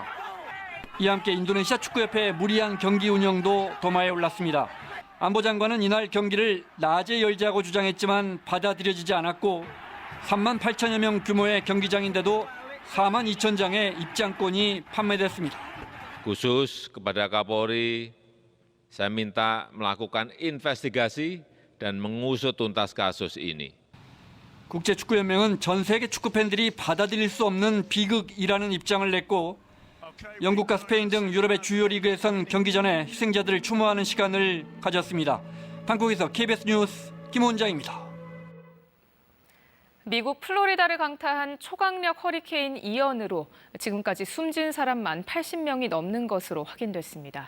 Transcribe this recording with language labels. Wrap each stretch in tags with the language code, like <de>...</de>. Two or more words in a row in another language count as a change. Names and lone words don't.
<ko>이와 함께 인도네시아 축구협회의 무리한 경기 운영도 도마에 올랐습니다. 안보장관은 이날 경기를 낮에 열자고 주장했지만 받아들여지지 않았고 3만 8천여 명 규모의 경기장인데도 4만 2천 장의 입장권이 판매됐습니다.</ko> <id>Khusus kepada Kapolri, saya minta melakukan investigasi dan mengusut tuntas kasus ini.</id> <ko>국제축구연맹은 전 세계 축구팬들이 받아들일 수 없는 비극이라는 입장을 냈고 영국과 스페인 등 유럽의 주요 리그에선 경기 전에 희생자들을 추모하는 시간을 가졌습니다. 방콕에서 KBS 뉴스 김원장입니다. 미국 플로리다를 강타한 초강력 허리케인 이언으로 지금까지 숨진 사람만 80명이 넘는 것으로 확인됐습니다.</ko>